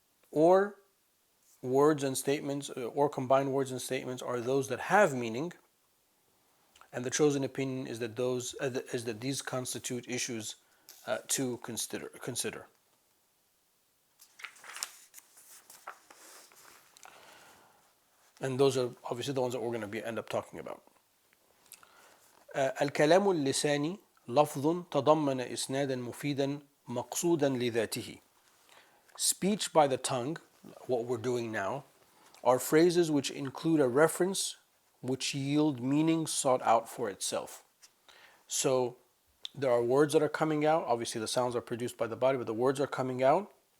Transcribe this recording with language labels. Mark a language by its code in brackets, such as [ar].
[en] Or words and statements, or combined words and statements, are those that have meaning, and the chosen opinion is that these constitute issues to consider. And those are obviously the ones that we're going to end up talking about. [ar] الكلام اللساني لفظ تضمن إسنادا مفيدا مقصودا لذاته. [en] Speech by the tongue, what we're doing now, are phrases which include a reference which yield meaning sought out for itself. So there are words that are coming out. Obviously, the sounds are produced by the body, but the words are coming out.